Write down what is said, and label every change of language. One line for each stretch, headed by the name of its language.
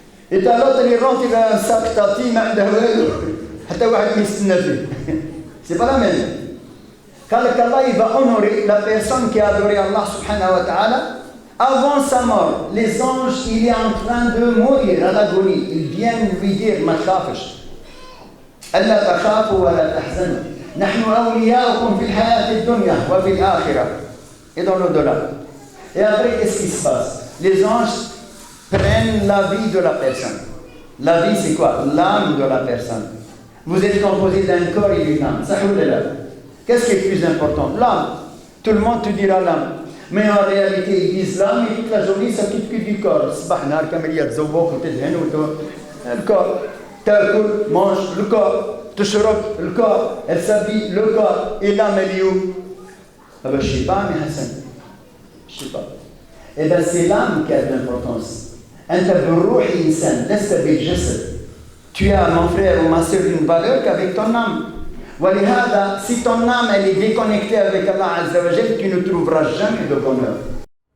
French: Et t'as l'autre qui rentre, il a un sac tati, c'est pas la même. Quand Allah il va honorer la personne qui a adoré Allah subhanahu wa ta'ala, avant sa mort, les anges, il est en train de mourir à l'agonie. Ils viennent lui dire,
Arabic: ma tkhafsh. ألا تخافوا ولا تحزنوا نحن أولياؤكم في الحياة الدنيا وفي الآخرة
French: et dans l'au-delà. Et après, qu'est-ce qui se passe? Les anges prennent la vie de la personne. La vie, c'est quoi? L'âme de la personne. Vous êtes composé d'un corps et d'une âme. Qu'est-ce qui est plus important? L'âme. Tout le monde te dira l'âme. Mais en réalité, ils disent l'âme et toute la journée, ça quitte que du corps. Le corps.
Arabic: تاكل
French: mange le corps,
Arabic: تشرب
French: le corps, elle s'habille le corps, et l'âme elle est où? Ah ben je sais pas mais Hassan, je sais pas. Eh ben c'est l'âme qui a de l'importance.
Arabic: أنت بالروح إنسان لست بالجسد.
French: Tu as mon frère ou ma soeur une valeur qu'avec ton âme.
Arabic: ولهذا
French: si ton âme elle est déconnectée avec Allah Azza wa Jal, tu ne trouveras jamais de bonheur.